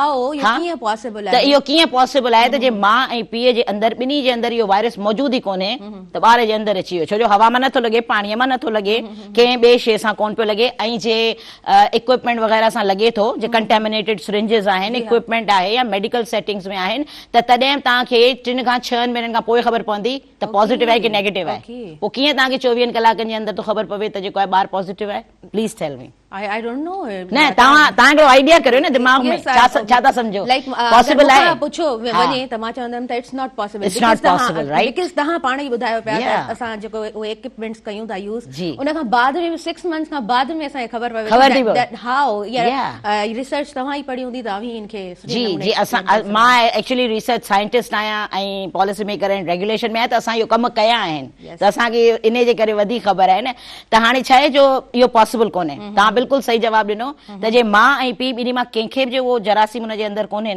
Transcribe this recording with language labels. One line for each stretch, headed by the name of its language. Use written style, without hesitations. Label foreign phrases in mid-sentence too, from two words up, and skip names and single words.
Sindhi: त इहो कीअं पॉसिबल आहे त जे माउ ऐं पीउ जे अंदरि ॿिन्ही जे अंदरि इहो वायरस मौजूदु ई कोन्हे त ॿार जे अंदरि अची वियो छो जो हवा मां नथो लॻे पाणीअ मां नथो लॻे कंहिं ॿिए शइ सां कोन पियो लॻे ऐं जे इक्विपमेंट वग़ैरह सां लॻे थो जे
English: contaminated syringes
Sindhi: आहिनि इक्विपमेंट आहे या
English: medical settings
Sindhi: में आहिनि त तॾहिं तव्हांखे 3 खां 6 महीननि खां पोइ ख़बर पवंदी त पॉज़िटिव आहे की नेगेटिव आहे पोइ कीअं तव्हांखे 24 कलाकनि जे अंदरि तो ख़बर पवे त जेको आहे ॿारु पॉज़िटिव आहे
English: please tell me I don't know.
Sindhi: न तव्हां हिकिड़ो आइडिया करियो न दिमाग में छा था सम्झो पॉसिबल आहे पुछो वञे त मां चवंदमि त
English: it's not possible it's not possible right
Sindhi: बिकॉज़ तव्हां पाण ई ॿुधायो पिया त असां जेको उहे इक्विपमेंट्स कयूं था यूज़ उन खां बाद में 6 मंथ्स खां बाद में असांखे ख़बर पवे हाउ या रिसर्च तव्हां ई पढ़ी हूंदी तव्हां इनखे जी जी असां मां एक्चुअली
English: research scientist
Sindhi: आहियां ऐं
English: policy maker
Sindhi: ऐं रेगुलेशन में आहे त असां इहो कमु कया आहिनि त असांखे इन जे करे वधीक ख़बर आहे न त हाणे छा आहे जो इहो पॉसिबल कोन्हे तव्हां बिल्कुलु सही जवाबु ॾिनो त जे माउ ऐं पीउ ॿिन्ही मां कंहिंखे बि वो जरासीम हुन जे अंदरि कोन्हे